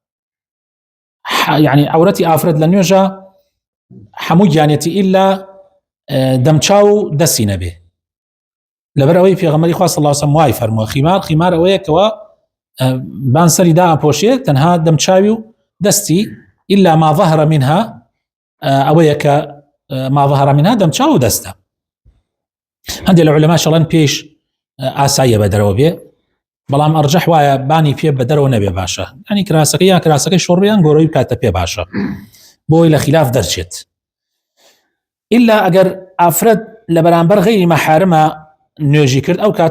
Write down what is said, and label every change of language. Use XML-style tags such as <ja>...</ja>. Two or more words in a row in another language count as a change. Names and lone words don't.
<ckb>یعنی عورەتی ئافرەت لە نوێژە هەموو گیانێتی ئیلا دەمچاو دەستی نەبێ لەبەر ئەوەی پێغەمبەری خوا</ckb> <ar>صلی الله علیه و سلم</ar> <ckb>وای فەرمووە خیمار ئەوەیە کەوە بانسەری دا ئەپۆشێت تەنها دەمچاوی و دەستی</ckb> <ar>إلا ما ظهر منها</ar> <ckb>ئەوەیە کە</ckb> <ar>ما ظهر منها</ar> <ckb>دەمچاو و دەستە. هەندێک لە عولەما شەڵەن پێش ئاساییە بە دەرەوە بێ بەڵام ئەرجەح وایە بانی پێ بە دەرەوە نەبێ باشە ینی کراسەکەی یا کراسەکەی شۆڕیان گۆڕەوی بکاتە پێ باشە بۆی لە خلاف دەرچێت إلا ئەگەر ئافرەت لە بەرامبەر غەیری مەحارمە نوێژی کرد ئەو کاتە</ckb>